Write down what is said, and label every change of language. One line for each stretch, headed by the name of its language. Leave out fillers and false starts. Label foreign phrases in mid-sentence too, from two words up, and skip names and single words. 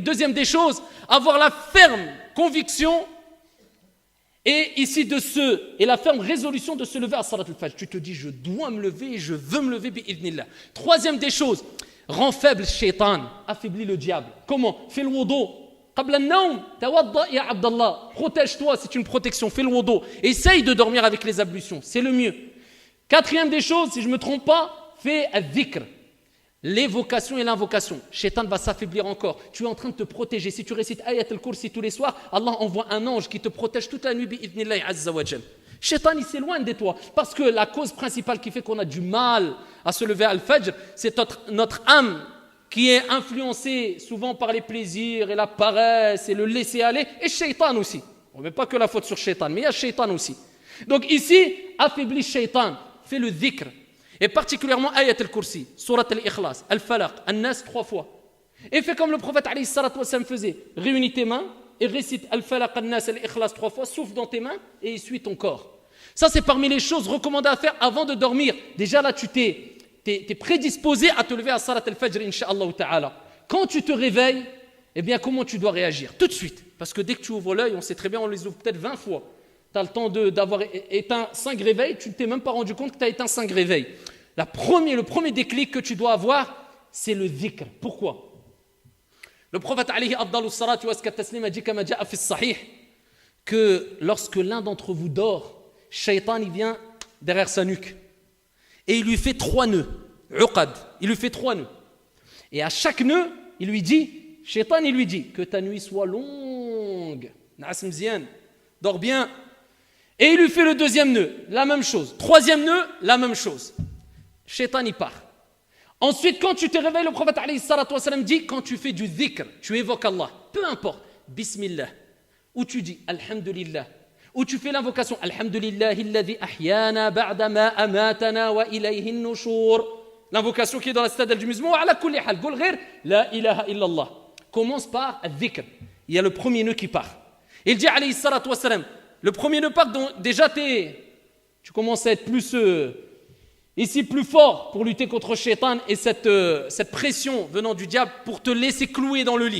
French: Deuxième des choses, avoir la ferme conviction et ici et la ferme résolution de se lever à
Arabic: صلاة الفجر.
French: Tu te dis, je dois me lever et je veux me lever bi'idhnillah. Troisième des choses, rend faible shaitan, affaiblit le diable. Comment? Fais le wudu.
Arabic: قبل النوم، توضأ يا عبد الله.
French: Protège-toi, c'est une protection. Fais le wudu. Essaye de dormir avec les ablutions, c'est le mieux. Quatrième des choses, si je ne me trompe pas, fais al-dhikr. L'évocation et l'invocation, Shaitan va s'affaiblir encore. Tu es en train de te protéger. Si tu récites Ayat al-Kursi tous les soirs, Allah envoie un ange qui te protège toute la nuit
Arabic: بإذن الله عز وجل.
French: Shaitan il s'éloigne de toi parce que la cause principale qui fait qu'on a du mal à se lever à al-Fajr, c'est notre âme qui est influencée souvent par les plaisirs et la paresse et le laisser aller, et Shaitan aussi. On ne met pas que la faute sur Shaitan, mais il y a Shaitan aussi. Donc ici, affaiblis Shaitan, fais le dhikr. Et particulièrement Ayat al-Kursi, Surat al-Ikhlas, al-Falaq, al-Nas 3 fois. Et fais comme le prophète
Arabic: عليه الصلاة والسلام
French: faisait. Réunis tes mains et récite al-Falaq, al-Nas, al-Ikhlas 3 fois, souffle dans tes mains et essuie ton corps. Ça c'est parmi les choses recommandées à faire avant de dormir. Déjà là tu t'es prédisposé à te lever à
Arabic: صلاة الفجر, إن شاء الله تعالى.
French: Quand tu te réveilles, eh bien comment tu dois réagir? Tout de suite. Parce que dès que tu ouvres l'œil, on sait très bien, on les ouvre peut-être 20 fois. Tu as le temps d'avoir éteint 5 réveils, tu ne t'es même pas rendu compte que tu as éteint 5 réveils. Le premier déclic que tu dois avoir, c'est le dhikr. Pourquoi? Le prophète
Arabic: عليه أفضل الصلاة وأزكى التسليم
French: a dit
Arabic: كما جاء في صحيح
French: que lorsque l'un d'entre vous dort, Shaitan il vient derrière sa nuque et il lui fait 3 nœuds. Uqad, il lui fait 3 nœuds. Et à chaque nœud, il lui dit, Shaitan il lui dit que ta nuit soit longue.
Arabic: نعس مزيان,
French: dors bien. Et il lui fait le 2e nœud, la même chose. 3e nœud, la même chose. Shaitan y part. Ensuite, quand tu te réveilles, le prophète
Arabic: عليه الصلاة والسلام
French: dit, quand tu fais du dhikr, tu évoques Allah, peu importe, Bismillah, ou tu dis Alhamdulillah, où tu fais l'invocation
Arabic: الحمد لله الذي أحيانا بعد ما أماتنا وإليه النشور.
French: L'invocation qui est dans la citadelle du musulman,
Arabic: على كل حال، قل غير لا إله إلا الله.
French: Commence par al-dhikr. Il y a le premier nœud qui part. Il dit
Arabic: عليه الصلاة والسلام,
French: le premier nœud part, donc déjà tu commences à être plus ici plus fort pour lutter contre Shaitan et cette pression venant du diable pour te laisser clouer dans le lit.